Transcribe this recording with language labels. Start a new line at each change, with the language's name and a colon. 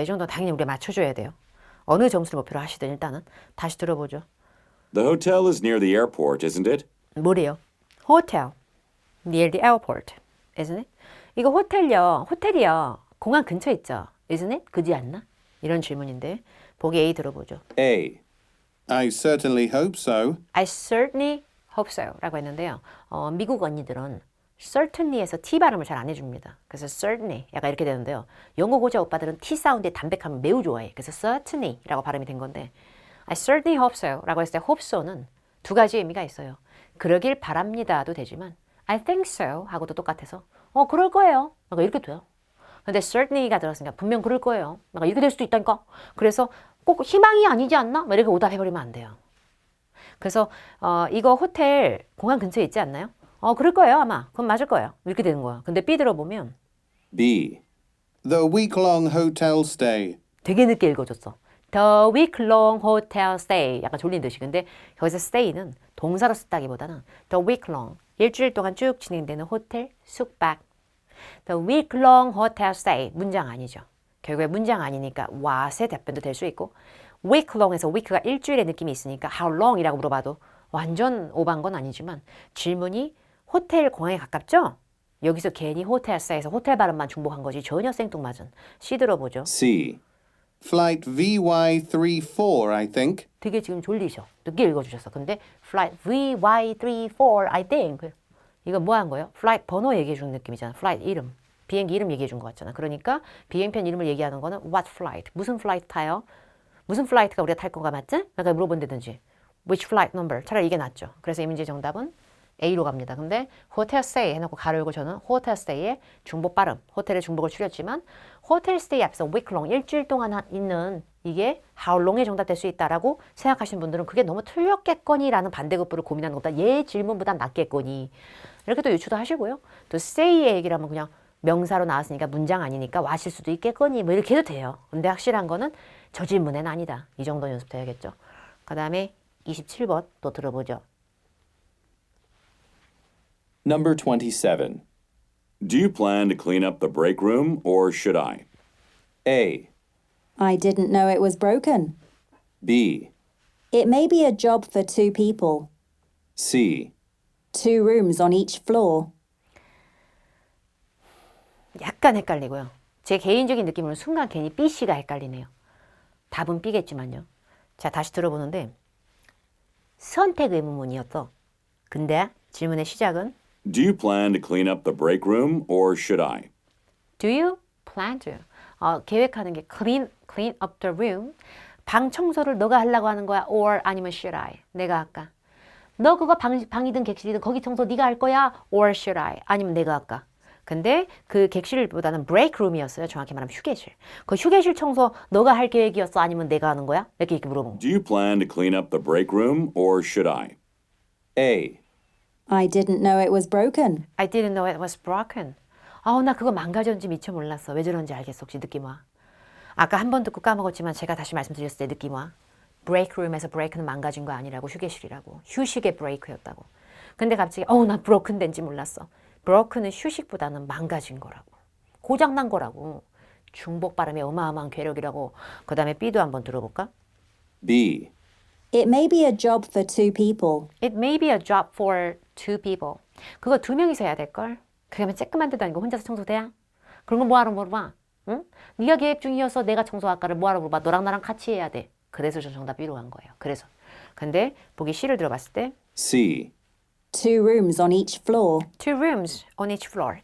Korean: 이 정도는 당연히 우리가 맞춰줘야 돼요. 어느 점수를 목표로 하시든 일단은 다시 들어보죠.
English: The hotel is near the airport, isn't it?
Korean: 뭐래요?
English: Hotel near the airport, isn't it?
Korean: 이거 호텔이요. 공항 근처에 있죠.
English: Isn't it?
Korean: 그지 않나? 이런 질문인데 보기 A 들어보죠.
English: A, I certainly hope so. I certainly hope so
Korean: 라고 했는데요. 미국 언니들은 certainly에서 T 발음을 잘 안 해줍니다. 그래서 certainly 약간 이렇게 되는데요. 영어 고자 오빠들은 T 사운드의 담백함을 매우 좋아해. 그래서 certainly 라고 발음이 된 건데
English: I certainly hope so
Korean: 라고 했을 때 hope so는 두 가지 의미가 있어요. 그러길 바랍니다도 되지만
English: I think so
Korean: 하고도 똑같아서 그럴 거예요. 이렇게 돼요. 근데 certainly가 들었으니까 분명 그럴 거예요. 이렇게 될 수도 있다니까. 그래서 꼭 희망이 아니지 않나? 이렇게 오답해버리면 안 돼요. 그래서 이거 호텔 공항 근처에 있지 않나요? 그럴 거예요 아마. 그럼 맞을 거예요. 이렇게 되는 거야. 근데 B 들어보면 B,
English: The week-long hotel stay.
Korean: 되게 늦게 읽어줬어.
English: The week-long hotel stay.
Korean: 약간 졸린 듯이. 근데 거기서 stay는 동사로 썼다기보다는 the week-long. 일주일 동안 쭉 진행되는 호텔 숙박.
English: The week-long hotel stay.
Korean: 문장 아니죠. 결국에 문장 아니니까 what의 답변도 될 수 있고 week-long에서 week가 일주일의 느낌이 있으니까 how long이라고 물어봐도 완전 오반 건 아니지만 질문이 호텔 공항에 가깝죠? 여기서 괜히 호텔 stay에서 호텔 발음만 중복한 거지 전혀 생뚱맞은. C 들어보죠.
English: C, Flight VY34, I think.
Korean: 되게 지금 졸리셔. 늦게 읽어주셨어. 근데
English: flight VY34 I think
Korean: 이거 뭐 한 거예요? flight 번호 얘기해 주는 느낌이잖아. flight 이름. 비행기 이름 얘기해 준 것 같잖아. 그러니까 비행편 이름을 얘기하는 거는 what flight. 무슨 flight 타요? 무슨 플라이트가 우리가 탈 건가 맞지? 내가 물어본다든지
English: which flight number.
Korean: 차라리 이게 낫죠. 그래서 이 문제 정답은 A로 갑니다. 근데 호텔 스테이 해놓고 가로 열고 저는 호텔 스테이의 중복 발음. 호텔의 중복을 추렸지만 호텔 스테이 앞에서 week-long 일주일 동안 있는 이게 how long의 정답 될 수 있다라고 생각하시는 분들은 그게 너무 틀렸겠거니라는 반대급부를 고민하는 것보다 얘 질문보다 낫겠거니 이렇게 또 유추도 하시고요. 또 stay의 얘기를 하면 그냥 명사로 나왔으니까 문장 아니니까 와실 수도 있겠거니 뭐 이렇게 해도 돼요. 근데 확실한 거는 저 질문에는 아니다. 이 정도 연습해야겠죠. 그 다음에 27번 또 들어보죠.
English: Number 27. Do you plan to clean up the break room, or should I? A, I didn't know it was broken. B, It may be a job for 2 people. C, 2 rooms on each floor.
Korean: 약간 헷갈리고요. 제 개인적인 느낌으로는 순간 괜히 B, C가 헷갈리네요. 답은 B겠지만요. 자, 다시 들어보는데 선택 의문문이었어. 근데 질문의 시작은
English: Do you plan to clean up the break room, or should I? Do you plan to?
Korean: 계획하는 게 clean up the room. 방 청소를 너가 하려고 하는 거야?
English: Or
Korean: 아니면
English: should I?
Korean: 내가 할까? 너 그거 방이든 객실이든 거기 청소 네가 할 거야?
English: Or should I?
Korean: 아니면 내가 할까? 근데 그 객실보다는 break room이었어요. 정확히 말하면 휴게실. 그 휴게실 청소 너가 할 계획이었어? 아니면 내가 하는 거야? 이렇게 물어본 거.
English: Do you plan to clean up the break room, or should I? A, I didn't know it was broken. I didn't know it was broken.
Korean: 나 그거 망가졌는지 미처 몰랐어. 왜 저런지 알겠어. 혹시 느낌 와? 아까 한 번 듣고 까먹었지만 제가 다시 말씀드렸을 때 느낌 와? break room에서 break는 망가진 거 아니라고 휴게실이라고. 휴식의 break였다고. 근데 갑자기 나 broken 된지 몰랐어. broken은 휴식보다는 망가진 거라고. 고장난 거라고. 중복 발음의 어마어마한 괴력이라고. 그 다음에 B도 한번 들어볼까?
English: B, It may be a job for 2 people. It may be a job for 2 people.
Korean: 그거 2명이서 해야 될걸? 그러면 쬐끄만 데도 아니고 혼자서 청소돼야? 그런 거 뭐하러 물어봐? 응? 네가 계획 중이어서 내가 청소할까를 뭐하러 물어봐? 너랑 나랑 같이 해야 돼. 그래서 저 정답 B로 간 거예요. 그래서. 근데 보기 C를 들어봤을 때
English: C, 2 rooms on each floor. 2 rooms on each floor.